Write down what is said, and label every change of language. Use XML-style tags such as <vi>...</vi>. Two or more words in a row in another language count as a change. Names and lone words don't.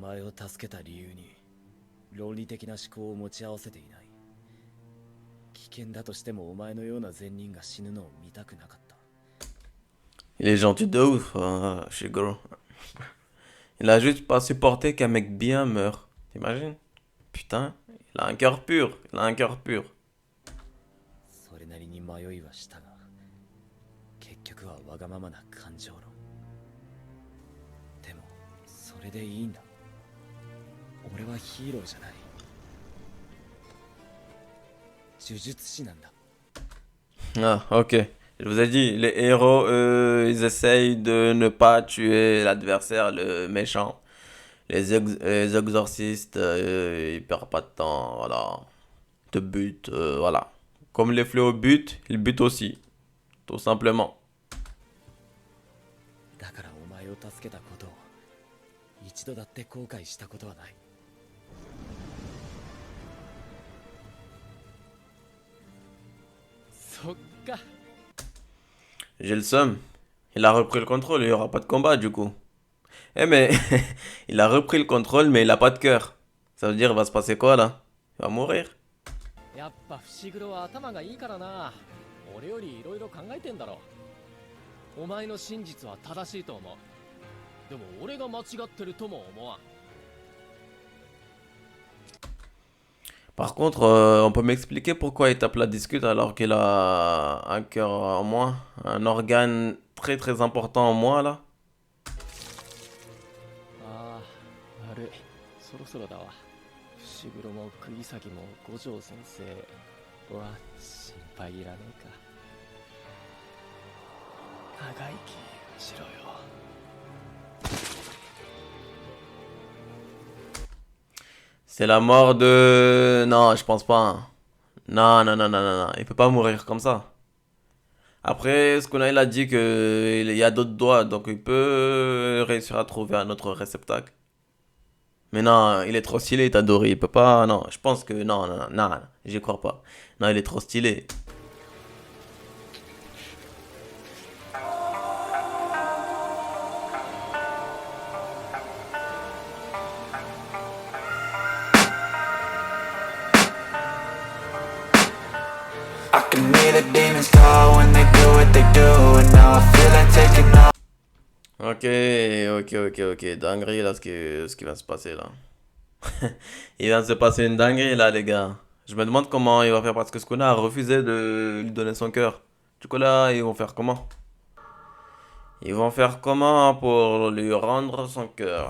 <ja>前を助けた理由に論理的な思考を持ち合わせていない。危険だとしてもお前のような善人が死ぬのを見たくなかった。</ja> <fr>Il est gentil de ouf, Shigoro. Il a juste pas supporté qu'un mec bien meure. T'imagines? Putain, il a un cœur pur. Il a un cœur pur.</fr> <ja>それなりに迷いはしたが結局はわがままな感情論。でもそれでいいんだ。俺はヒーローじゃない。呪術師なんだ。</ja> <fr>Ah, ok. Je vous ai dit, les héros, ils essayent de ne pas tuer l'adversaire, le méchant. Les exorcistes, ils perdent pas de temps, voilà. Ils te butent, voilà. Comme les fléaux butent, ils butent aussi. Tout simplement.</fr> <ja>だからお前を助けたことを一度だって後悔したことはない。そっか。</ja> <fr>J'ai le seum. Il a repris le contrôle, il n'y aura pas de combat du coup. Eh mais, il a repris le contrôle mais il a pas de cœur. Ça veut dire il va se passer quoi là? Il va mourir.</fr> <ja>やっぱ伏黒は頭がいいからな。俺よりいろいろ考えてんだろ。お前の真実は正しいと思う。でも俺が間違ってるとも思わん。</ja> <fr>Par contre, on peut m'expliquer pourquoi il tape la discute alors qu'il a un cœur en moins, un organe très très important en moins là.</fr> <ja>ああ、悪い。そろそろだわ。伏黒も釘崎も五条先生は心配いらねえか。長生きしろよ。</ja> <fr>C'est la mort de... Non, je pense pas. Non, non, non, non, non, non. Il peut pas mourir comme ça. Après, Sukuna, il a dit que il y a d'autres doigts, donc il peut réussir à trouver un autre réceptacle. Mais non, il est trop stylé, Itadori. Il peut pas... Non, je pense que... Non, non, non, non, j'y crois pas. Non, il est trop stylé.</fr> <en>I can hear the demons call when they do what they do, and now I feel like taking off.</en> <fr>Ok. Dinguerie là, ce qui va se passer là. Il va se passer une dinguerie là, les gars. Je me demande comment il va faire parce que Sukuna a refusé de lui donner son cœur. Du coup là, ils vont faire comment? Ils vont faire comment pour lui rendre son cœur?</fr>